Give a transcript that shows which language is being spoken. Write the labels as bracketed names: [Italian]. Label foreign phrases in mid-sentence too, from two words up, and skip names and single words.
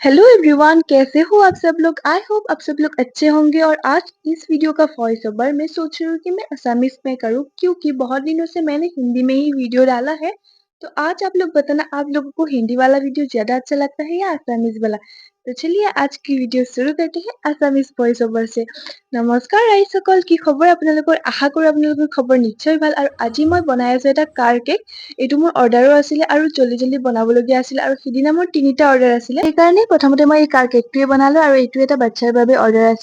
[English] hello everyone, [Hindi] कैसे हो आप सब लोग। [English] I hope [Hindi] आप सब लोग अच्छे होंगे। और आज इस वीडियो का [English] voice over [Hindi] मैं सोच रही हूँ कि मैं असमीज में करूँ, क्योंकि बहुत दिनों से मैंने हिंदी में ही वीडियो डाला है। तो आज आप लोग बताना, आप लोगों को हिंदी वाला वीडियो ज्यादा अच्छा लगता है या असमीज वाला। तो चलिए आज की वीडियो शुरू करते हैं [English] Assamese voice over [Hindi] से। [Assamese] নমস্কাৰ ৰাইজসকল, কি খবৰ আপোনালোকৰ। আশা কৰোঁ আপোনালোকৰ খবৰ নিশ্চয় ভাল। আৰু আজি মই বনাই আছো এটা [English] car cake. [Assamese] এইটো মোৰ অৰ্ডাৰো আছিলে আৰু [Hindi] जल्दी जल्दी [Assamese] বনাবলগীয়া আছিলে, আৰু সিদিনা মোৰ 3টা অৰ্ডাৰ আছিলে। সেইকাৰণে প্ৰথমতে মই এই কাৰ কেকটোৱে বনালো, আৰু এইটো এটা বাচ্চাৰ বাবে অৰ্ডাৰ আছিলে।